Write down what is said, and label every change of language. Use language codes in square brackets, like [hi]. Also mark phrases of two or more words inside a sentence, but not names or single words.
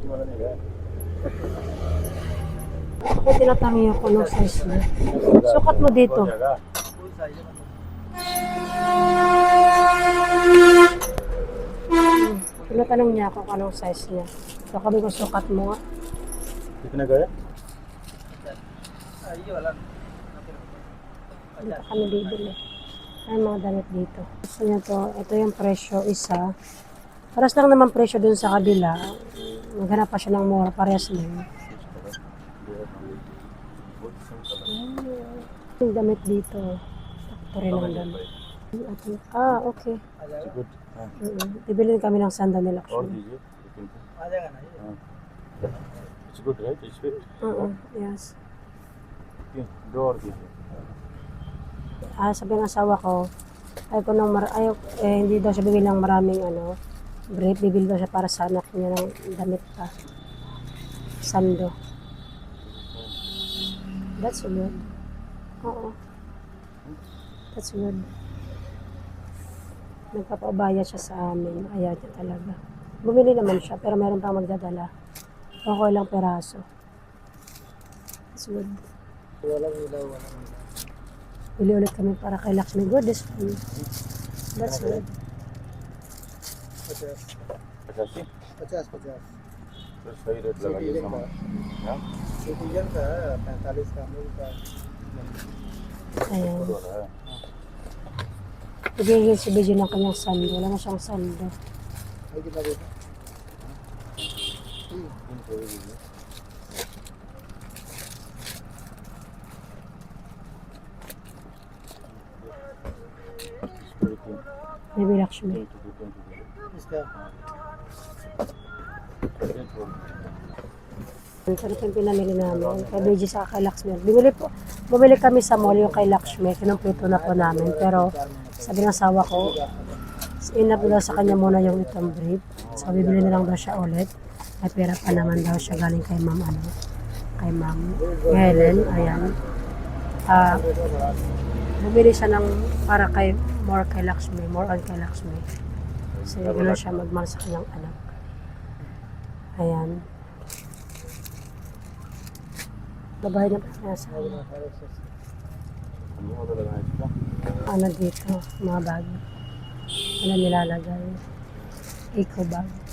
[tl] Ako tinatangi ako ng size niya. Sukat mo dito. Tinatanong niya ako kung anong size niya. So kami kung sukat mo nga. [hi] कितने का है? [tl] Dito kami bibili. Ay mga damit dito. Gusto niya to. Ito yung presyo isa. Paras lang naman presyo dun sa kabila. Maghanap pa siya ng mura. Parehas lang. Yung damit dito. Sakto rin ang damit. Okay. [en] Good. [tl] Bibili kami ng sandal nila. [hi] और दीजिए [en] It's good, right? It's fit. Yes. [hi] Okay, दो और दीजिए. [tl] Sabi ng asawa ko, hindi daw siya bibili ng maraming brief. Bibili daw siya para sa anak niya ng damit pa. Sando. [en] That's good. Oo. That's good. [tl] Nagpapaubaya siya sa amin. Ayaw niya talaga. Bumili naman siya, pero meron pang magdadala. Okay lang peraso. [en] That's good. [tl] Bili ulit kami para kay Lakshmi. [en] Good, this one. That's good. 85? 50 [hi] तो सही रेट लगाइए सामान. हाँ? सिटीजन का है 45 का मिल का [tl] Ayan. [hi] हो रहा है. [tl] Bigyan si Beji ng kanyang sando. Wala na siyang sando. [hi] है कितना देता इनको भी दीजिए. इसको भी [tl] Baby Lakshmi. 20. [hi] इसका [tl] Ito na yung pinamili namin. Kay Beji sa kay Lakshmi. Bumili kami sa mall yung kay Lakshmi. Kinumpleto na po namin. Pero sabi ng asawa ko, enough daw sa kanya muna yung itong brief. So bibili na lang daw siya ulit. May pera pa naman daw siya galing kay Ma'am kay Ma'am Helen. Ayan. Bumili siya ng para kay [en] more on [tl] kay Lakshmi. Kasi gano'n siya magmahal sa kanyang anak. Ayan. Babae na pa nasa ano dito, mga bag. Ano nilalagay? Eco bag.